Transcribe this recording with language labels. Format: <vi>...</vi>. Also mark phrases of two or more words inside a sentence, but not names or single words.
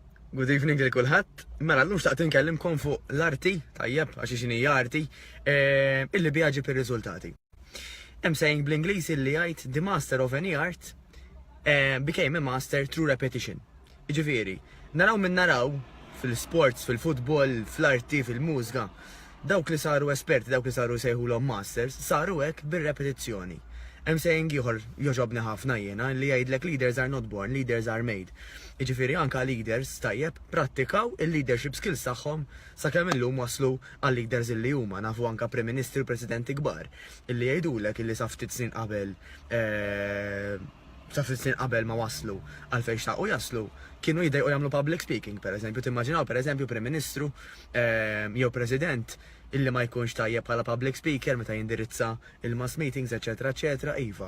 <en>Good evening</en> <mt>lil kulħadd. Mela llum xtaqt inkellimkom fuq l-arti, tajjeb, għax x'inhi arti, illi bjaġib ir-riżultati. Hemm saying bl-Ingliż illi jgħid</mt> <en>the master of any art became a master through repetition.</en> <mt>Jiġifieri, naraw fil-sports, fil-futbol, fl-arti, fil-mużika, dawk li saru esperti, dawk li saru sejħulhom masters, saru hekk bir-repetizzjoni. Hemm saying ieħor joġobni ħafna jiena li jgħidlek</mt> <en>leaders are not born, leaders are made.</en> <mt>Jiġifieri anke leaders tajjeb prattikaw il-</mt> <en>leadership skills</en> <mt>tagħhom sakemm illum waslu għal leaders illi huma nafu anke Prim Ministri u Presidenti kbar illi jgħidulek illi sa ftit snin qabel ma waslu għal fejn xtaqgħu jaslu kienu jidejqu jagħmlu</mt> <en>public speaking</en> <mt>pereżempju, timmaġinaw pereżempju Prim Ministru jew President illi ma jkunx tajjeb bħala</mt> <en>public speaker</en> <mt>meta jindirizza il-</mt> <en>mass meetings,</en> <mt>eċetera, eċetera, iva.</mt>